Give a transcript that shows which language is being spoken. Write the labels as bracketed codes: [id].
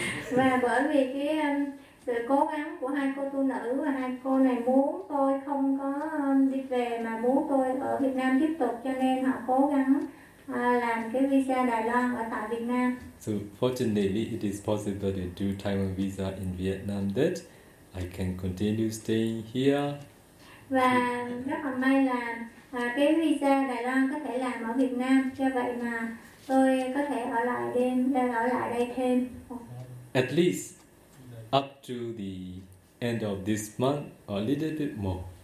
[vi] Và bởi vì cái sự cố gắng của hai cô tu nữ, và hai cô này muốn tôi không có đi về mà muốn tôi ở Việt Nam tiếp tục, cho nên họ cố gắng làm cái visa Đài Loan ở tại Việt Nam. [en] So fortunately it is possible to do Taiwan visa in Vietnam that I can continue staying here. [vi] Và rất là may là cái visa Đài Loan có thể làm ở Việt Nam, cho vậy mà tôi có thể ở lại đây thêm. [en] At least up to the end of this month, or a little bit more.